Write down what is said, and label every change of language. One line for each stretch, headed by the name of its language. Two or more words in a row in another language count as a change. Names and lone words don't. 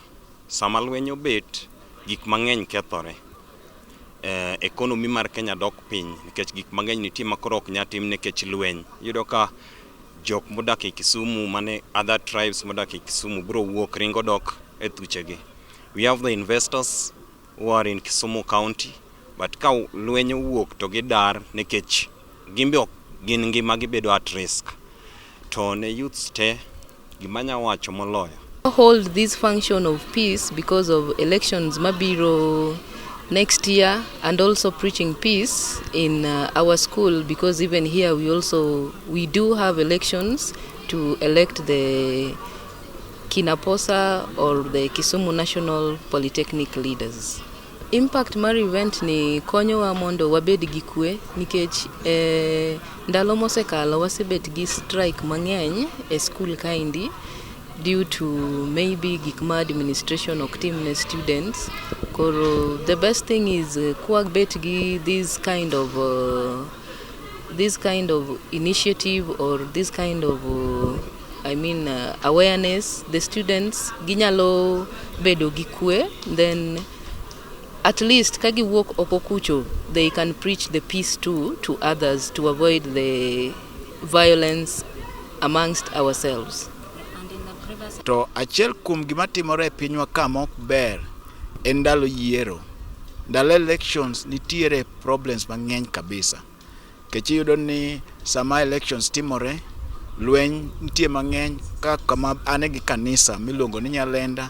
Luo (Kenya and Tanzania): Sama lweny obet, gik mang'eny kethore. Ekonomi mar Kenya dok piny nikech gik mang'eny nitie ma koro ok nyal tim nikech lweny. Iyudo ka jok modak e Kisumu mane
English: other tribes
Luo (Kenya and Tanzania): modak e Kisumu biro wuok ringo dok e thuchegi.
English: We have the investors who are in Kisumu County,
Luo (Kenya and Tanzania): but ka lweny wuok to gidar nikech gimbe ok gin ngima gibedo
English: at risk.
Luo (Kenya and Tanzania): To ne youths te gima nya wacho moloyo.
English: Hold this function of peace because of elections mabiro next year, and also preaching peace in our school, because even here we do have elections to elect the Kinaposa or the Kisumu National Polytechnic leaders.
Luo (Kenya and Tanzania): Impact mar event ni konyowa mondo wabed gi kwe nikech ndalo mosekalo wasebet gi strike mang'eny e school kaindi
English: due to maybe
Luo (Kenya and Tanzania): gik ma administration ok tim ne students.
English: Koro the best thing is
Luo (Kenya and Tanzania): kwabet gi
English: this kind of initiative or this kind of awareness. The students
Luo (Kenya and Tanzania): ginyalo bedo gi kwe,
English: then at least kagi walk
Luo (Kenya and Tanzania): oko kucho,
English: they can preach the peace too to others to avoid the violence amongst ourselves.
Luo (Kenya and Tanzania): To achiel kuom gima timore e pinywa ka mok ber en ndalo yiero. Ndalo elections nitiere problems mang'eny kabisa. Kech iyudo ni sama elections timore, lweny nitie mang'eny kama ane gi kanisa miluongo ni Nyalenda.